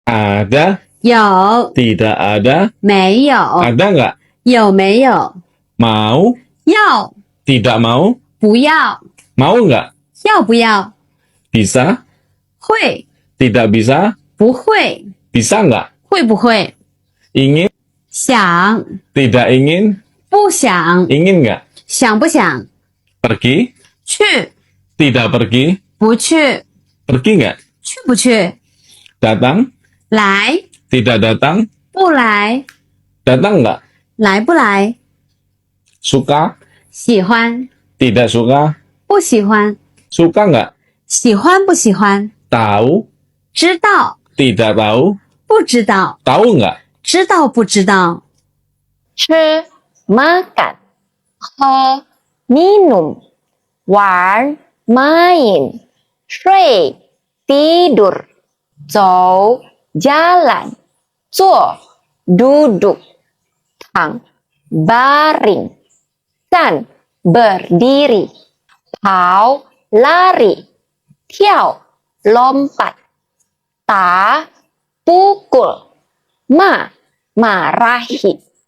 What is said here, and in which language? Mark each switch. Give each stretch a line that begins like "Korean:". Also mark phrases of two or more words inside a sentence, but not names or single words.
Indonesian: Ada,
Chinese: 有
Indonesian: tidak ada,
Chinese: 没有？
Indonesian: ada nggak?
Chinese: 有没有？
Indonesian: Mau,
Chinese: 要
Indonesian: tidak mau,
Chinese: 不要？
Indonesian: mau nggak?
Chinese: 要不要？
Indonesian: Bisa,
Chinese: 会
Indonesian: tidak bisa,
Chinese: 不会？
Indonesian: bisa nggak?
Chinese: 会不会？
Indonesian: Ingin,
Chinese: 想
Indonesian: tidak ingin,
Chinese: 不想？
Indonesian: ingin nggak?
Chinese: 想不想？
Indonesian: Pergi,
Chinese: 去
Indonesian: tidak pergi,
Chinese: 不去？
Indonesian: pergi nggak?
Chinese: 去不去？
Indonesian: Datang,
Chinese: 来
Indonesian: tidak datang,
Chinese: 不来？
Indonesian: datang nggak?
Chinese: 来不来？
Indonesian: Suka,
Chinese: 喜欢
Indonesian: tidak suka,
Chinese: 不喜欢？
Indonesian: suka nggak?
Chinese: 喜欢不喜欢？
Indonesian: Tahu,
Chinese: 知道
Indonesian: tidak tahu,
Chinese: 不知道？
Indonesian: tahu nggak?
Chinese: 知道不知道？吃 makan, 喝 minum, 玩
Indonesian: main, 睡 tidur, 走 jalan, 坐 duduk, 躺 baring, 站 berdiri, 跑 lari, 跳 lompat, 打 pukul, marahi.